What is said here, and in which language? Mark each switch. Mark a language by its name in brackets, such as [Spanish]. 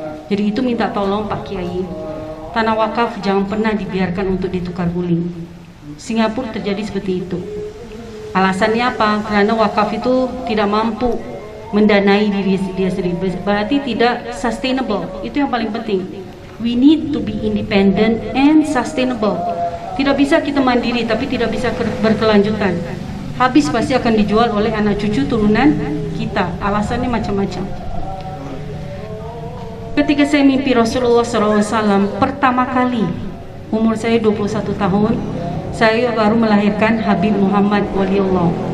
[Indonesian] Jadi itu minta tolong Pak Kiai, tanah wakaf jangan pernah dibiarkan untuk ditukar guling. Singapura terjadi seperti itu. Alasannya apa? Karena wakaf itu tidak mampu mendanai diri dia sendiri, berarti tidak sustainable. Itu yang paling penting. [English] We need to be independent and sustainable. [Indonesian] Tidak bisa kita mandiri tapi tidak bisa berkelanjutan. Habis pasti akan dijual oleh anak cucu turunan kita. Alasannya macam-macam. Ketika saya mimpi Rasulullah SAW pertama kali, umur saya 21 tahun, saya baru melahirkan Habib Muhammad Waliullah.